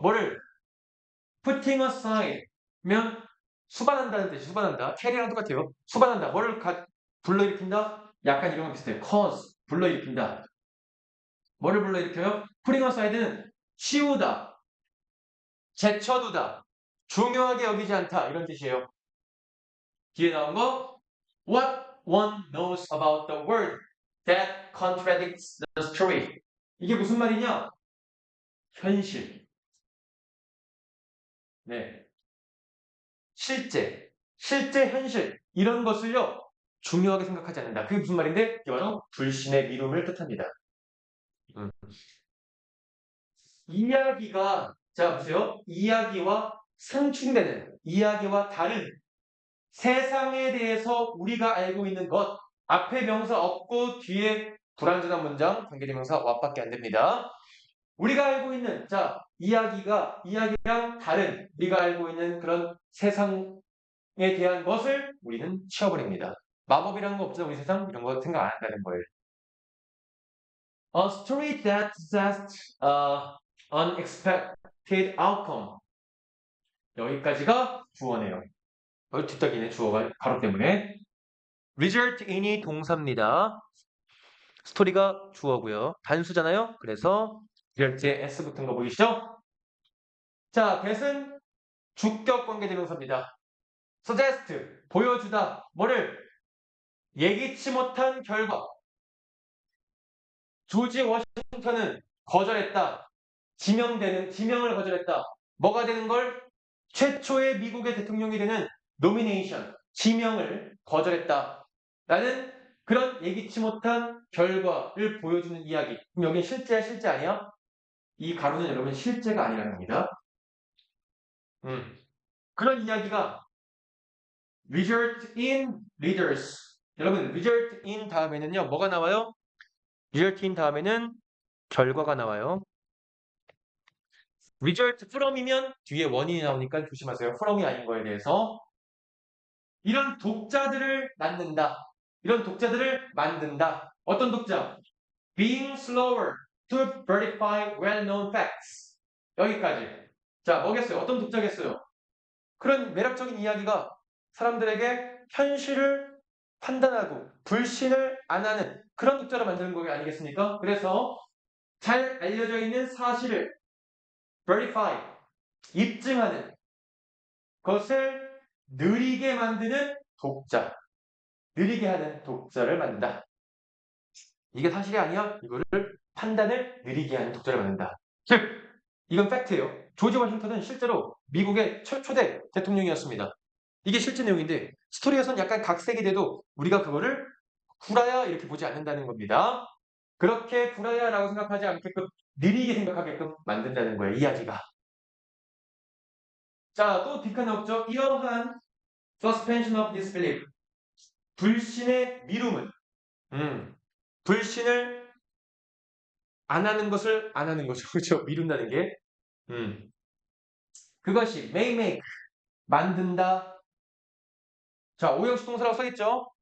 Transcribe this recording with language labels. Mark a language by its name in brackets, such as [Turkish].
[Korean] 뭐를 putting aside 면 수반한다는 뜻이 수반한다. carry랑 똑같아요. 수반한다. 뭐를 불러일으킨다? 약간 이런 거 비슷해요. cause 불러일으킨다. 뭐를 불러일으켜요? putting aside는 치우다, 제쳐두다, 중요하게 여기지 않다 이런 뜻이에요. [English] 뒤에 나온 거 What one knows about the world that contradicts the story. [Korean] 이게 무슨 말이냐? 현실. 네. 실제 현실 이런 것을요 중요하게 생각하지 않는다. 그게 무슨 말인데? 이게 바로 불신의 미움을 뜻합니다. 음. 이야기가 자 보세요. 이야기와 상충되는 이야기와 다른 세상에 대해서 우리가 알고 있는 것 앞에 명사 없고 뒤에 불완전한 문장 관계대명사 what밖에 안 됩니다. 우리가 알고 있는 이야기랑 다른 우리가 알고 있는 그런 세상에 대한 것을 우리는 치워버립니다. 마법이라는 거 없죠. 우리 세상 이런 거 생각 안 한다는 거예요. [English] A story that suggests unexpected outcome. [Korean] 여기까지가 주어네요. 뒷다기는 주어가 가로 때문에. result in 이 동사입니다. 스토리가 주어고요. 단수잖아요. 그래서 result에 s 붙은 거 보이시죠? 자, that은 주격 관계대명사입니다. suggest 보여주다 뭐를 예기치 못한 결과. 조지 워싱턴은 거절했다. 지명을 거절했다. 뭐가 되는 걸? 최초의 미국의 대통령이 되는 노미네이션, 지명을 거절했다. 라는 그런 예기치 못한 결과를 보여주는 이야기. 그럼 여기 실제야, 실제 아니야? 이 가로는 여러분 실제가 아니라는 겁니다. [English] 그런 이야기가 result in readers. [Korean] 여러분, result in 다음에는요, 뭐가 나와요? result in 다음에는 결과가 나와요. result from 이면 뒤에 원인이 나오니까 조심하세요. from이 아닌 거에 대해서. 이런 독자들을 낳는다. 이런 독자들을 만든다. 어떤 독자? [English] Being slower to verify well-known facts. [Korean] 여기까지. 자, 뭐겠어요? 어떤 독자겠어요? 그런 매력적인 이야기가 사람들에게 현실을 판단하고 불신을 안 하는 그런 독자를 만드는 거 아니겠습니까? 그래서 잘 알려져 있는 사실을 verify, 입증하는 것을 느리게 만드는 독자, 느리게 하는 독자를 만든다. 이게 사실이 아니야? 이거를 판단을 느리게 하는 독자를 만든다. 즉, 이건 팩트예요. 조지 워싱턴은 실제로 미국의 초대 대통령이었습니다. 이게 실제 내용인데 스토리에선 약간 각색이 돼도 우리가 그거를 구라야 이렇게 보지 않는다는 겁니다. 그렇게 구라야라고 생각하지 않게끔 느리게 생각하게끔 만든다는 거예요. 이야기가. 자, 또 뒷칸 없죠? [English] 이러한 suspension of disbelief. [Korean] 불신의 미rum은 불신을 안 하는 것을 안 하는 거죠. 그렇죠? 미룬다는 게. 그것이 make 만든다. 자, 오형식 동사라고 써있죠?